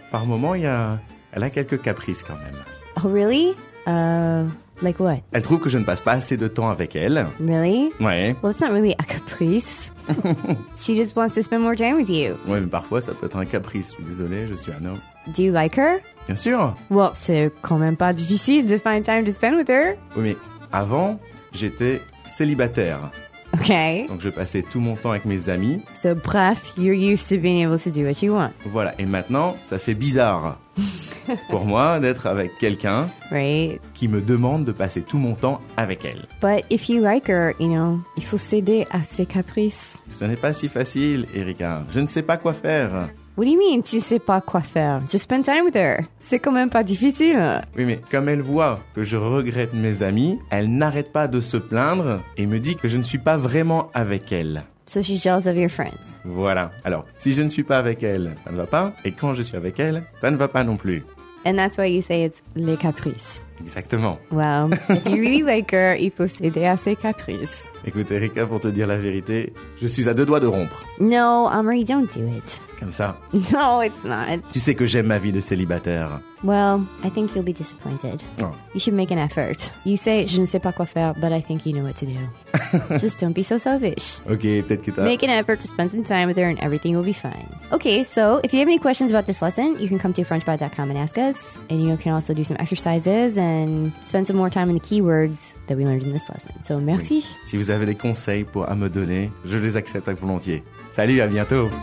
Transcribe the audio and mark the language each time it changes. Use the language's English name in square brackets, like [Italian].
[French] Par moments, elle a quelques caprices quand même. [English] Oh, really? Like what? [French] Elle trouve que je ne passe pas assez de temps avec elle. [English] Really? [French] Ouais. [English] Well, it's not really a caprice. She just wants to spend more time with you. [French] Ouais, mais parfois, ça peut être un caprice. Désolé, je suis un homme. [English] Do you like her? [French] Bien sûr. [English] Well, [French] c'est quand même pas difficile [English] to find time to spend with her. [French] Oui, mais avant, j'étais célibataire. [English] Okay. [French] Donc je passais tout mon temps avec mes amis. [English] So bref, you're used to being able to do what you want. [French] Voilà, et maintenant, ça fait bizarre pour moi d'être avec quelqu'un [English] right. [French] qui me demande de passer tout mon temps avec elle. [English] But if you like her, you know, [French] il faut céder à ses caprices. Ce n'est pas si facile, Erika. Je ne sais pas quoi faire. [English] What do you mean, [French] tu ne sais pas quoi faire? [English] Just spend time with her. [French] C'est quand même pas difficile. Oui, mais comme elle voit que je regrette mes amis, elle n'arrête pas de se plaindre et me dit que je ne suis pas vraiment avec elle. [English] So she's jealous of your friends. [French] Voilà. Alors, si je ne suis pas avec elle, ça ne va pas. Et quand je suis avec elle, ça ne va pas non plus. [English] And that's why you say it's les caprices. [French] Exactement. [English] Well, if you really like her, [French] il faut céder à ses caprices. Écoute, Erika, pour te dire la vérité, je suis à deux doigts de rompre. [English] No, Amory, don't do it. [French] Comme ça. [English] No, it's not. [French] Tu sais que j'aime ma vie de célibataire. [English] Well, I think you'll be disappointed. Oh. You should make an effort. You say, [French] je ne sais pas quoi faire, [English] but I think you know what to do. Just don't be so selfish. [French] Ok, peut-être que t'as... [English] Make an effort to spend some time with her and everything will be fine. Ok, so, if you have any questions about this lesson, you can come to frenchpod.com and ask us. And you can also do some exercises and spend some more time in the keywords that we learned in this lesson. [French] So, merci. Oui. Si vous avez des conseils pour à me donner, je les accepte avec volontiers. Salut, à bientôt.